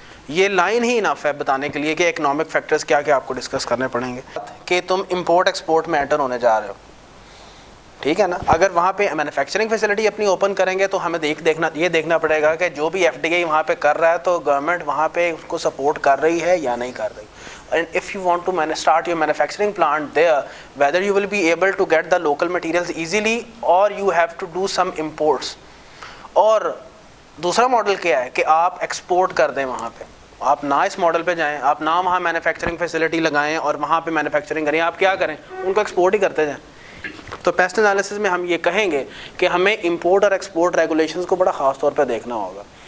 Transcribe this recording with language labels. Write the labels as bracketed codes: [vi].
[ur] یہ لائن ہی انف ہے بتانے کے لیے کہ اکنامک فیکٹرز کیا کیا آپ کو ڈسکس کرنے پڑیں گے. کہ تم امپورٹ ایکسپورٹ میں انٹر ہونے جا رہے ہو, ٹھیک ہے نا. اگر وہاں پہ مینوفیکچرنگ فیسلٹی اپنی اوپن کریں گے تو ہمیں یہ دیکھنا پڑے گا کہ جو بھی FDI وہاں پہ کر رہا ہے تو گورنمنٹ وہاں پہ اس کو سپورٹ کر رہی ہے یا نہیں کر رہی. [en] And if you want to start your manufacturing plant there, whether you will be able to get the local materials easily or you have to do some imports. [ur] اور دوسرا ماڈل کیا ہے کہ آپ ایکسپورٹ کر دیں وہاں پہ. آپ نہ اس ماڈل پہ جائیں, آپ نہ وہاں مینوفیکچرنگ فیسلٹی لگائیں اور وہاں پہ مینوفیکچرنگ کریں. آپ کیا کریں, ان کو ایکسپورٹ ہی کرتے جائیں. تو پیسٹ انالیسس میں ہم یہ کہیں گے کہ ہمیں امپورٹ اور ایکسپورٹ ریگولیشنز کو بڑا خاص طور پہ دیکھنا ہوگا.